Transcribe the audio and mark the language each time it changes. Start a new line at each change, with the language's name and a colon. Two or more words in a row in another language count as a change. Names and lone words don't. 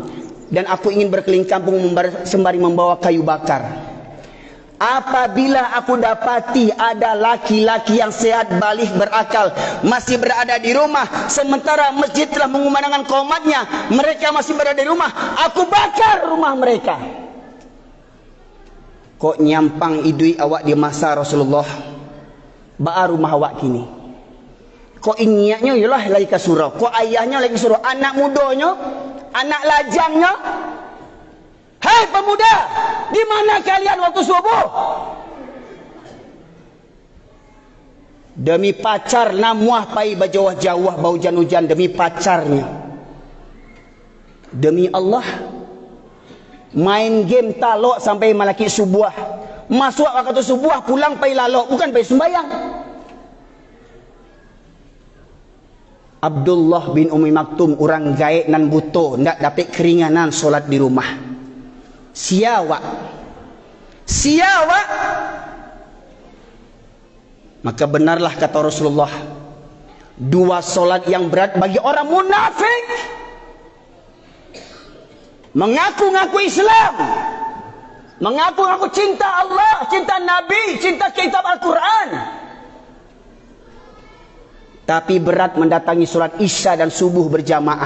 Indonesian: Dan aku ingin berkeliling kampung sembari membawa kayu bakar. Apabila aku dapati ada laki-laki yang sehat, balik, berakal, masih berada di rumah, sementara masjid telah mengumandangkan qomatnya, mereka masih berada di rumah, aku bakar rumah mereka.
Minangkabau: Kok nyampang idui awak di masa Rasulullah, baru rumah awak kini. Kok ingatnya ialah lagi ke surau, kok ayahnya lagi surau, anak mudanya, anak lajangnya.
Indonesian: Hai pemuda, di mana kalian waktu subuh?
Minangkabau: Demi pacar namuah pai bajawah-jawah bau hujan demi pacarnya. Demi Allah, Main game talok sampai malaki subuh. Masuk waktu subuh, pulang pai lalok, bukan pai sembayang. Abdullah bin Umi Maktum, orang gaib nan buto, ndak dapat keringanan solat di rumah. Siawak.
Indonesian: Maka benarlah kata Rasulullah, dua solat yang berat bagi orang munafik. Mengaku-ngaku Islam, mengaku-ngaku cinta Allah, cinta Nabi, cinta kitab Al-Quran, tapi berat mendatangi solat Isya dan subuh berjamaah.